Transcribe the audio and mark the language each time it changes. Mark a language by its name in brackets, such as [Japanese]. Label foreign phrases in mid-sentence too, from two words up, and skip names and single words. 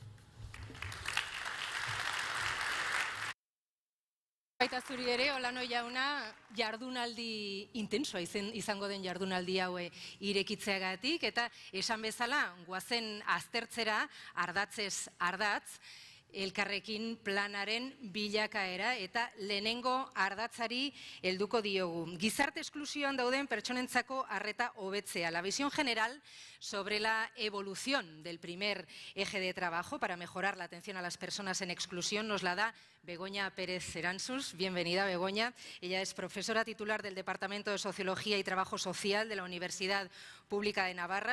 [Basque] Baita zuri ere, Olano jauna, jardunaldi intensoa izango den jardunaldi hau irekitzeagatik, eta esan bezala, goazen aztertzera, ardatzez ardatz, Elkarrekin planaren bilakaera eta lehenengo ardatzari helduko diogu. Gizarte esklusioan dauden pertsonentzako arreta hobetzea. [Spanish] La visión general sobre la evolución del primer eje de trabajo para mejorar la atención a las personas en exclusión nos la da Begoña Pérez Eransus. Bienvenida, Begoña. Ella es profesora titular del Departamento de Sociología y Trabajo Social de la Universidad Pública de Navarra.